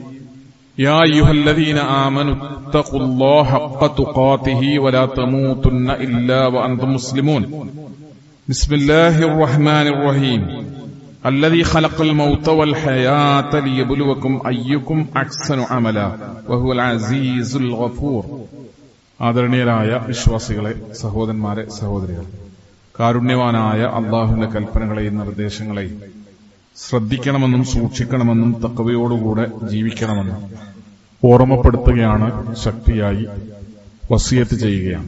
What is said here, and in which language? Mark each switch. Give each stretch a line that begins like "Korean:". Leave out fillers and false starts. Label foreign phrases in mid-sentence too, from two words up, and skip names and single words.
Arabic: يا أيها الذين آمنوا اتقوا الله حق تقاته ولا تموتن إلا وأنتم مسلمون بسم الله الرحمن الرحيم الذي خلق الموت والحياة ليبلوكم أيكم أحسن عملا وهو العزيز الغفور
Malayalam: ആദരണീയരായ വിശ്വാസികളെ, സഹോദരന്മാരെ, സഹോദരികൾ, കാരുണ്യവാനായ അല്ലാഹുവിന്റെ കൽപ്പനകളെയും നിർദ്ദേശങ്ങളെയും ശ്രദ്ധിക്കണമെന്നും സൂക്ഷിക്കണമെന്നും തഖ്വയോടുകൂടെ ജീവിക്കണമെന്നും ഓർമ്മപ്പെടുത്തുകയാണ്, ശക്തിയായി വസിയത്ത് ചെയ്യുകയാണ്.